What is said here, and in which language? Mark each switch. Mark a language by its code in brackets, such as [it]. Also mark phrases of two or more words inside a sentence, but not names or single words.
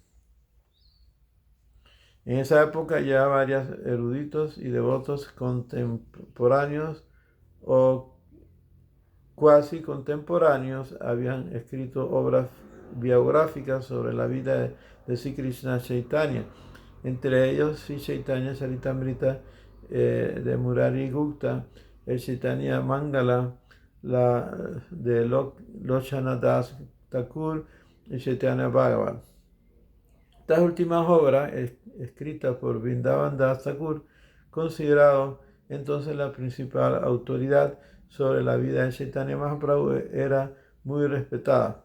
[es] En esa época ya varios eruditos y devotos contemporáneos o cuasi contemporáneos habían escrito obras biográficas sobre la vida de Sri Krishna Chaitanya, entre ellos Sri Chaitanya Charitamrita de Murari Gupta, el Chaitanya Mangala, la de Lochana Das Thakur y Chaitanya Bhagavat. Estas últimas obras, escritas por Vrindavan Das Thakur, considerado entonces la principal autoridad sobre la vida de Chaitanya Mahaprabhu, era muy respetada.